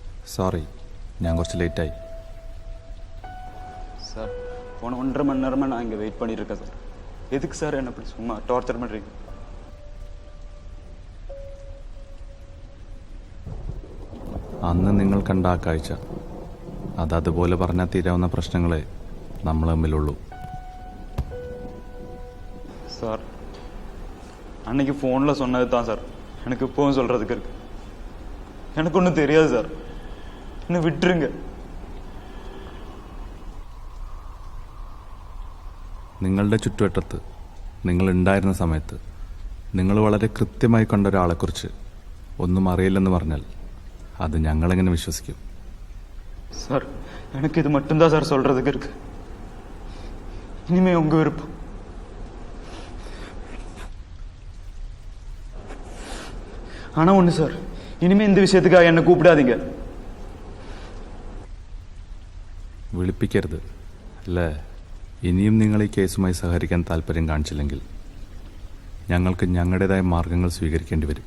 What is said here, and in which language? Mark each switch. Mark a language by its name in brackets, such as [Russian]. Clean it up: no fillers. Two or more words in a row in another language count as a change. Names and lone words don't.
[Malayalam] സോറി, ഞാൻ കുറച്ച് ലേറ്റായി. [Tamil] சார் போன 1.5 மணி நேரமாக நான் இங்கே வெயிட் பண்ணிட்டு இருக்கேன் சார். எதுக்கு சார் என்ன இப்படி சும்மா டார்ச்சர் பண்ணுறீங்க? [Malayalam] അന്ന് നിങ്ങൾ കണ്ട ആ കാഴ്ച അതുപോലെ പറഞ്ഞാൽ തീരാവുന്ന പ്രശ്നങ്ങളെ നമ്മൾ തമ്മിലുള്ളൂ. [Tamil] சார் அன்னைக்கு ஃபோனில் சொன்னது தான் சார் எனக்கு இப்போவும் சொல்கிறதுக்கு இருக்கு. எனக்கு ஒன்றும் தெரியாது சார், என்னை விட்டுருங்க. [Malayalam] നിങ്ങളുടെ ചുറ്റുവട്ടത്ത് നിങ്ങളുണ്ടായിരുന്ന സമയത്ത് നിങ്ങൾ വളരെ കൃത്യമായി കണ്ട ഒരാളെക്കുറിച്ച് ഒന്നും അറിയില്ലെന്ന് പറഞ്ഞാൽ അത് ഞങ്ങളെങ്ങനെ വിശ്വസിക്കും? [Tamil] சார் எனக்கு இது மட்டும்தான் சார் சொல்கிறதுக்கு இருக்கு. இனிமே உங்கள் விருப்பம். ஆனால் ஒன்று சார், இனிமே இந்த விஷயத்துக்காக என்னை கூப்பிடாதீங்க. [Malayalam] വിളിപ്പിക്കരുത് അല്ലേ? ഇനിയും നിങ്ങൾ ഈ കേസുമായി സഹകരിക്കാൻ താല്പര്യം കാണിച്ചില്ലെങ്കിൽ ഞങ്ങൾക്ക് ഞങ്ങളുടേതായ മാർഗങ്ങൾ സ്വീകരിക്കേണ്ടി വരും.